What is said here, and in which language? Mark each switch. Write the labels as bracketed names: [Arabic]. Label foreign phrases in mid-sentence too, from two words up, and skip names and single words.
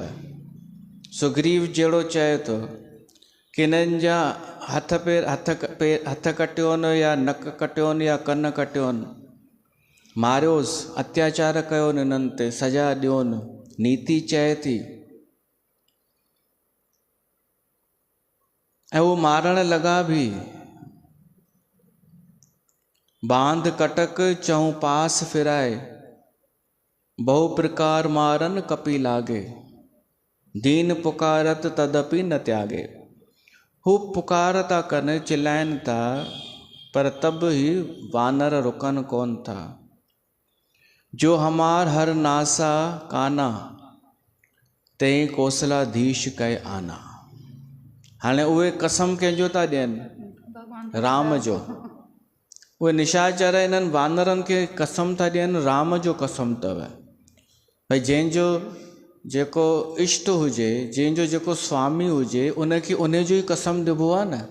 [Sindhi] सुग्रीव जहिड़ो चए थो कि हिननि जा हथ कटियोनि या नक कटियोनि या कन कटियोनि, मारियोसि, अत्याचार कयोनि हिननि ते, सज़ा ॾियोनि, नीति चए थी। ऐं उहो मारण लॻा बि। [Awadhi] बांध कटक चऊं पास फिराए, बहु प्रकार मारन कपि लागे, दीन पुकारत तदपि न त्यागे। [Sindhi] हू पुकार था कनि, चिल्लाइनि था, पर तब ही वानर रुकन कोन था। [Awadhi] जो हमार हर नासा काना, ते कौशलाधीश कहे आना। [Sindhi] हाणे उहे कसम कंहिंजो था ॾियनि? राम जो। उहे निशाचर इन्हनि वानरनि खे कसम था ॾियनि, राम जो कसम अथव। भई जंहिंजो जेको इष्ट हुजे, जंहिंजो जेको स्वामी हुजे, उनखे उन जो ई कसम ॾिबो आहे न।